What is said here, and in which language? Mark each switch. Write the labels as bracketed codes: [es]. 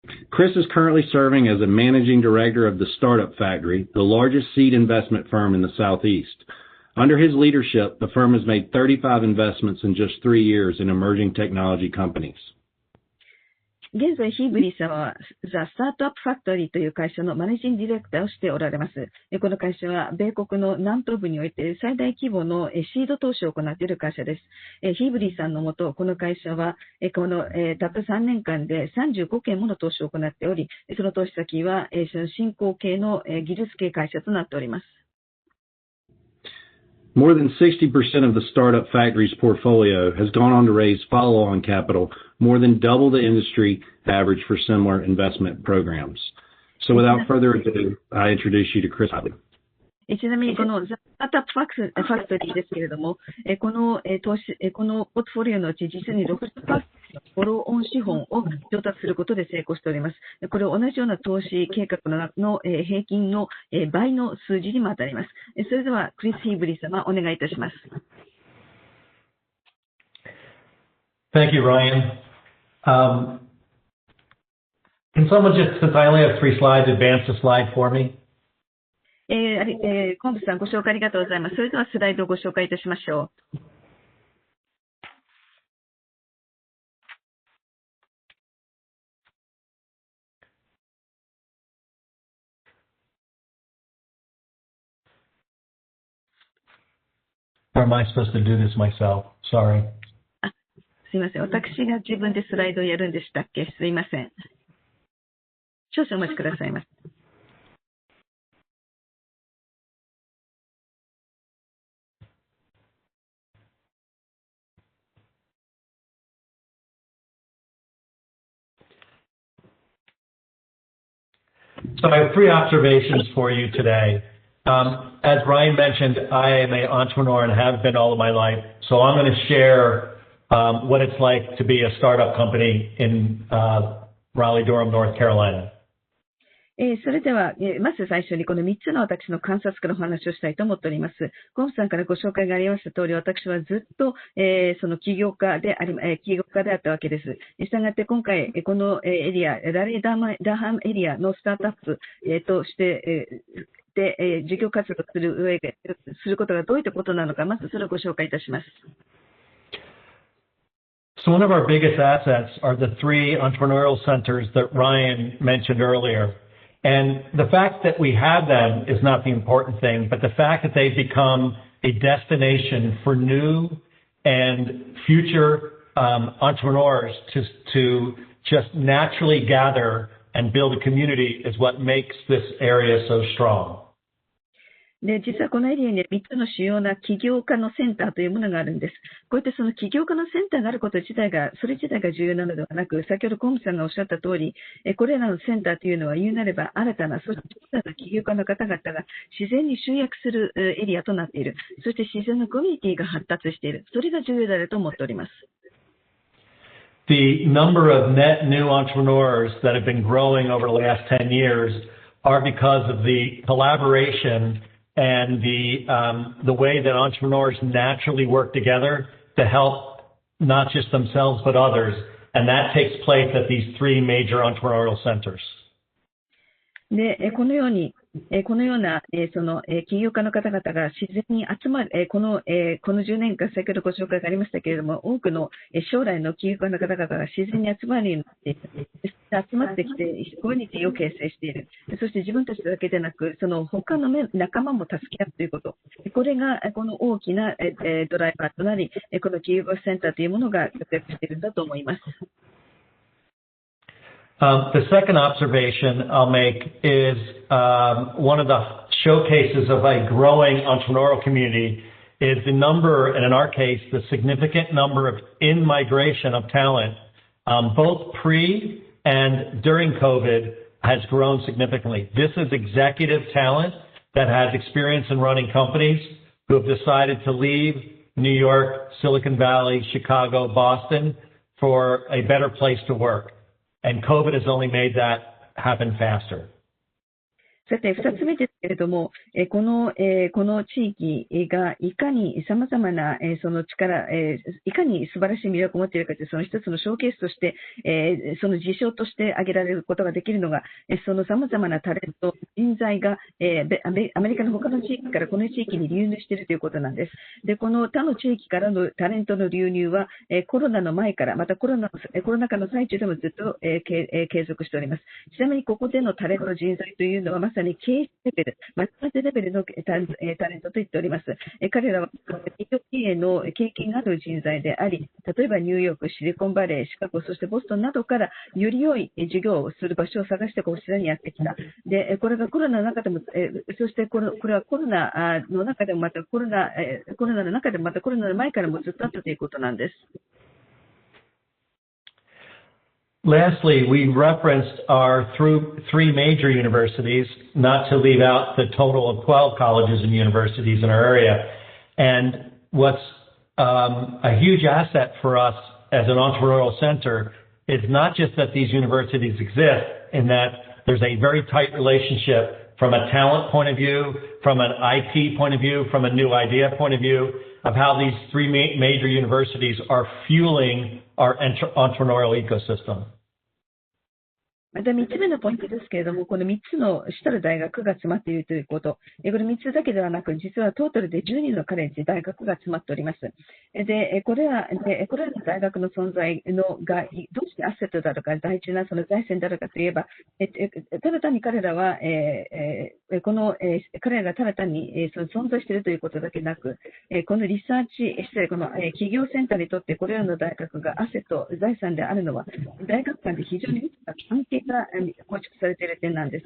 [en] Chris is currently serving as a managing director of the Startup Factory, the largest seed investment firm in the Southeast. Under his leadership, the firm has made 35 investments in just 3 years in emerging technology companies. [ja] 現在、ヒーブリー様はザ・スタートアップファクトリーという会社のマネージングディレクターをしておられます。この会社は米国の南東部において最大規模のシード投資を行っている会社です。ヒーブリーさんのもと、この会社はこのたった3年間で35件もの投資を行っており、その投資先は新興系の技術系会社となっております。 [en] More than 60% of the Startup Factory's portfolio has gone on to raise follow-on capital, more than double the industry average for similar investment programs. So without further ado, I introduce you to Chris Hodley. [ja] ちなみにこのザ・スタートアップファクトリーですけれども、このポートフォリオのうち実に 60% のフォローオン資本を調達することで成功しております。これを同じような投資計画の平均の倍の数字にも当たります。それではクリス・ヒーブリー様お願いいたします。 [en] Thank you, Ryan. Can someone just, since I only have 3 slides, advance the slide for me? [ja] コンブさんご紹介ありがとうございます。それではスライドをご紹介いたしましょう。 [en] Or am I supposed to do this myself? Sorry. [ja] すいません。私が自分でスライドをやるんでしたっけ？すいません。少々お待ちくださいませ。 [en] So I have 3 observations for you today. As Ryan mentioned, I am an entrepreneur and have been all of my life. So I'm going to share what it's like to be a startup company in Raleigh-Durham, North Carolina. [ja] それでは、まず最初にこの3つの私の観察からお話をしたいと思っております。コンさんからご紹介がありました通り、私はずっと、その起業家であったわけです。したがって今回、このエリア、ラレー・ダーハムエリアのスタートアップ、として、事業活動することがどういったことなのか、まずそれをご紹介いたします。 [en] So one of our biggest assets are the 3 entrepreneurial centers that Ryan mentioned earlier. And the fact that we have them is not the important thing, but the fact that they've become a destination for new and future entrepreneurs to just naturally gather and build a community is what makes this area so strong. [ja] で、実はこのエリアには3つの主要な起業家のセンターというものがあるんです。こうやってその起業家のセンターがあること自体が、それ自体が重要なのではなく、先ほどコムさんがおっしゃった通り、これらのセンターというのは言うなれば新たな、そして小さな起業家の方々が自然に集約するエリアとなっている。そして自然のコミュニティが発達している。それが重要であると思っております。 [en] The number of net new entrepreneurs that have been growing over the last 10 years are because of the collaboration and the way that entrepreneurs naturally work together to help not just themselves but others. And that takes place at these 3 major entrepreneurial centers. [ja] で、このような、その、起業家の方々が自然に集まる、この10年間、先ほどご紹介がありましたけれども、多くの、将来の起業家の方々が自然に集まるようになっている。集まってきて、コミュニティを形成している。そして自分たちだけでなく、その他の仲間も助け合うということ。これが、この大きな、ドライバーとなり、この起業家センターというものが活躍しているんだと思います。 [en] The second observation I'll make is one of the showcases of a growing entrepreneurial community is the number, and in our case, the significant number of in-migration of talent, both pre and during COVID has grown significantly. This is executive talent that has experience in running companies who have decided to leave New York, Silicon Valley, Chicago, Boston for a better place to work. And COVID has only made that happen faster. [ja] さて、二つ目ですけれども、この地域がいかに様々なその力、いかに素晴らしい魅力を持っているかというその一つのショーケースとして、その事象として挙げられることができるのが、その様々なタレント、人材が、アメリカの他の地域からこの地域に流入しているということなんです。で、この他の地域からのタレントの流入は、コロナの前から、またコロナ禍の最中でもずっと、継続しております。ちなみにここでのタレントの人材というのはまさに経営レベル、マッチャーレベルのタレントと言っております。彼らは企業経営の経験がある人材であり、例えばニューヨーク、シリコンバレー、シカゴ、そしてボストンなどからより良い授業をする場所を探してこちらにやってきた。で、これがコロナの中でも、そしてこれはコロナの中でもまたコロナの中でもまたコロナの前からもずっとあったということなんです。 [en] Lastly, we referenced our three major universities, not to leave out the total of 12 colleges and universities in our area. And what's a huge asset for us as an entrepreneurial center is not just that these universities exist, in that there's a very tight relationship from a talent point of view, from an IT point of view, from a new idea point of view, of how these three major universities are fueling our entrepreneurial ecosystem. [ja] また3つ目のポイントですけれども、この3つの主たる大学が詰まっているということ。これ3つだけではなく、実はトータルで12のカレッジ、大学が詰まっております。で、これらの大学の存在がどうしてアセットであるか、大事なその財産であるかといえば、ただ単に彼らは、彼らがただ単にその存在しているということだけなく、このリサーチ、この企業センターにとってこれらの大学がアセット、財産であるのは、大学間で非常に密な関係が構築されている点なんです。